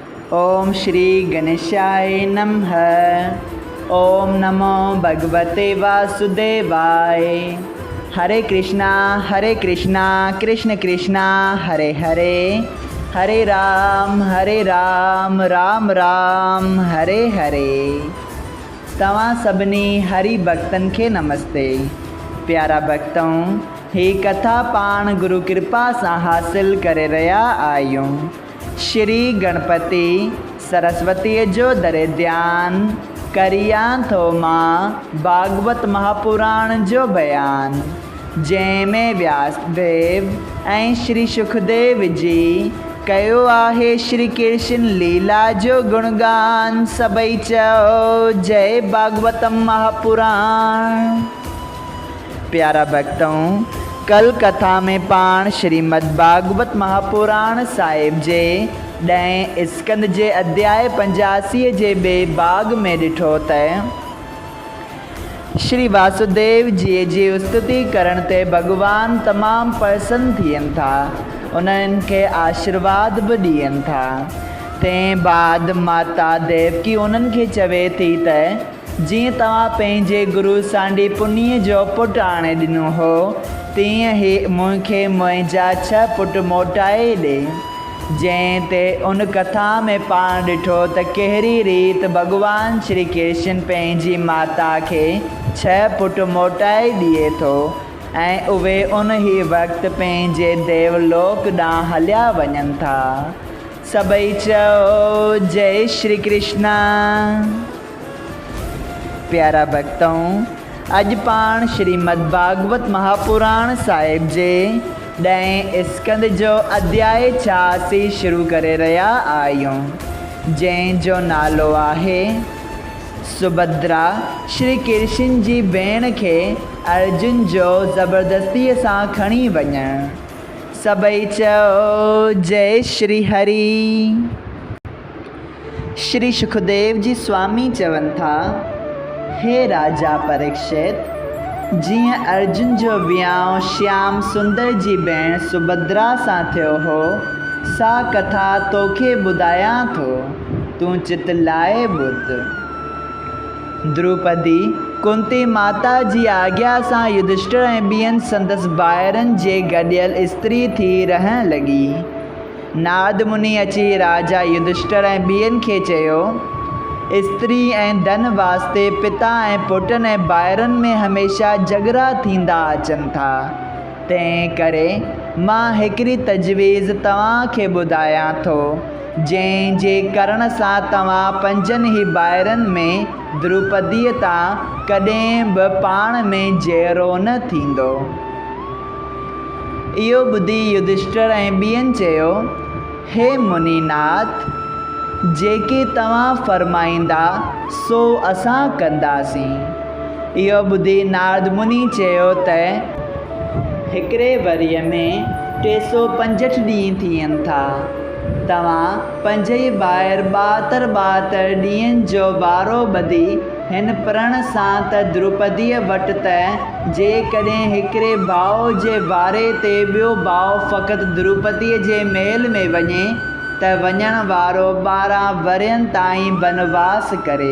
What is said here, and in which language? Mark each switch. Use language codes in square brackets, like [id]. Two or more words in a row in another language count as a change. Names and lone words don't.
[sa] ओम श्री गणेशाय नमः। ओम नमो भगवते वासुदेवाय। हरे कृष्णा कृष्ण कृष्णा हरे हरे, हरे राम राम राम हरे हरे। [sd] तव्हां सभिनी हरि भक्तन के नमस्ते। प्यारा भक्तों, ही कथा पाण गुरु कृपा से हासिल करे रहा आयूं। श्री गणपति सरस्वती जो दरे ध्यान करिया थो मां भागवत महापुराण जो बयान, जैमें व्यासदेव ऐं श्री सुखदेव जी कयो आहे श्री कृष्ण लीला जो गुणगान। सबई चओ जय भागवतम महापुराण। प्यारा भक्तों, कल कथा में पाण श्रीमद् भागवत महापुराण साहिब जे 10 स्कंद जे अध्याय 85 जे बे भाग में ॾिठो त श्री वासुदेव जी जी स्तुति करण ते भगवान तमाम प्रसन्न थियनि था, उन्हनि के आशीर्वाद भी ॾियनि था। तंहिं बाद माता देवकी उन्हनि के चवे थी त जीअं तव्हां पंहिंजे गुरु सांडी पुनीअ जो पुटु आणे ॾिनो हो, तीअं ई मूंखे मुंहिंजा 6 पुट मोटाए ॾे। जंहिं ते उन कथा में पाण ॾिठो त कहिड़ी रीत भगवान श्री कृष्ण पंहिंजी माता खे 6 पुट मोटाए ॾिए थो ऐं उहे उन ई वक़्तु पंहिंजे देवलोक ॾांहुं हलिया वञनि था। सभई चओ जय श्री कृष्णा। प्यारा भक्तों, अज पाण श्रीमद् भागवत महापुराण साहिब जे 10 स्कंद जो अध्याय 86 शुरू करे रहा आयूं, जंहिंजो नालो आहे सुभद्रा श्री कृष्ण जी भेण खे अर्जुन जो ज़बरदस्तीअ सां खणी वञणु। सभई चओ जय श्री हरि। श्री सुखदेव जी स्वामी चवनि था, हे राजा परीक्षित, जियां अर्जुन जो वियांव श्याम सुंदर जी भेण सुभद्रा सां थियो हो, सा कथा तोखे ॿुधायां थो, तूं चित लाए ॿुध। द्रौपदी कुंती माता जी आज्ञा सां युधिष्ठिर ऐं ॿियनि संदसि भाइरनि जे गॾियल स्त्री थी रहण लॻी। नारद मुनि अची राजा युधिष्ठिर ऐं ॿियनि खे चयो, स्त्री ऐं धन वास्ते पिता ऐं पुटनि ऐं भाइरनि में हमेशा झगड़ा थींदा अचनि था। तंहिं करे मां हिकिड़ी तजवीज़ तव्हांखे ॿुधायां थो, जंहिंजे करण सां तव्हां 5 ई भाइरनि में द्रौपदीअ तां कॾहिं बि पाण में जहिड़ो न थींदो। इहो ॿुधी युधिष्ठिर ऐं ॿियनि चयो, हे मुनिनाथ, जेके तव्हां फरमाईंदा सो असां कंदासीं। इहो ॿुधी नारद मुनि चयो त हिकिड़े वरीअ में 365 ॾींहं थियनि था। तव्हां 5 ई भाइर 72 ॾींहंनि जो वारो ॿधी हिन प्रण सां त द्रौपदीअ वटि त जेकॾहिं हिकिड़े भाउ जे वारे ते ॿियो भाउ फ़क़ति द्रौपदीअ जे महल में वञे त वञण वारो 12 वरियनि ताईं बनवास करे।